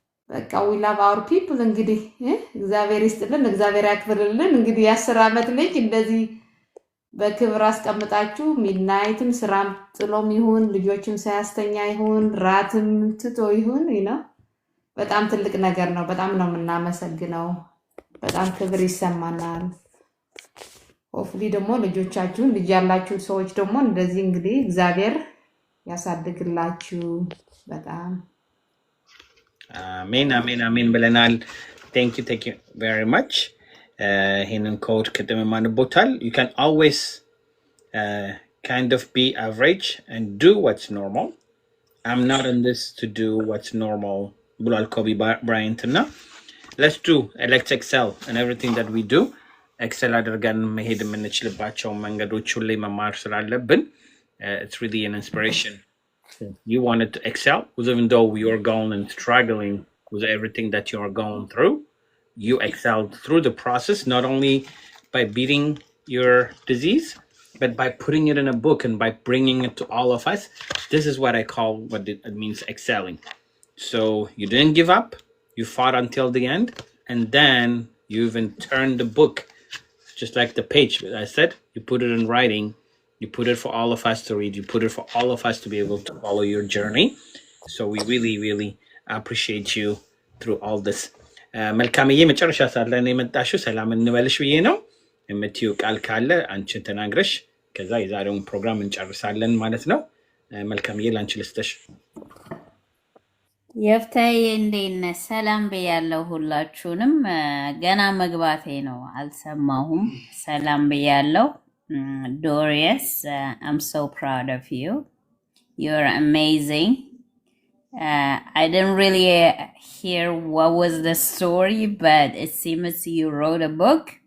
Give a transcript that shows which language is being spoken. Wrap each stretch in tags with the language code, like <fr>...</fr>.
<am>በቃ</am> <en>we love our people</en> <am>እንግዲህ እግዚአብሔር ይስጥልን እግዚአብሔር ያክብርልን። እንግዲህ የ10 ዓመት ልጅ እንደዚህ በክብር አስቀምጣችሁ ሚድናይትም ስራም ጥሎም ይሁን ልጆችም ሳያስተኛ ይሁን ራትም ትቶ ይሁን በጣም ትልቅ ነገር ነው። በጣም ነው የምናመሰግነው። በጣም ክብር ይሰማናል። ሆፍሊ ደግሞ ልጆቻችሁን ልጅ ያላችሁ ሰዎች ደግሞ እንደዚህ እንግዲህ እግዚአብሔር ያሳድግላችሁ። በጣም አሜን አሜን አሜን ብለናል።</am> <en>thank you very much. Hinin code</en> <am>ቅድም ማንቦታል.</am> <en>You can always kind of be average and do what's normal. I'm not in this to do what's normal.</en> <am>ብሏል ኮቢ ብራይንት እና</am> <en>let's excel in everything that we do.</en> <am>Excel አድርገን መሄድ የምንችልባቸው መንገዶች ሁሌ መማር ስላለብን</am> <en>it's really an inspiration. You wanted to excel even though you're going and struggling with everything that you're going through. You excelled through the process, not only by beating your disease, but by putting it in a book and by bringing it to all of us. This is what I call what it means excelling. So you didn't give up, you fought until the end, and then you even turned the book, just like the page I said, you put it in writing, you put it for all of us to read, you put it for all of us to be able to follow your journey. So we really, really appreciate you through all this.</en> <am>መልካምዬ መጨረሻ ሳለ ነው የመጣሽው። ሰላም እንበልሽ ብዬ ነው። የምትዩ ቃል ካለ አንቺ ተናግረሽ ከዛ የዛሬውን ፕሮግራም እንጨርሳለን ማለት ነው። መልካምዬ ላንቺ ልስጥሽ። የፍታዬ እንዴት ነህ? ሰላም ብያለሁ ሁላችሁንም። ገና መግባቴ ነው አልሰማሁም። ሰላም ብያለሁ።</am> <en>Dorius, I'm so proud of you. You're amazing. I didn't really hear what was the story, but it seems you wrote a book.</en>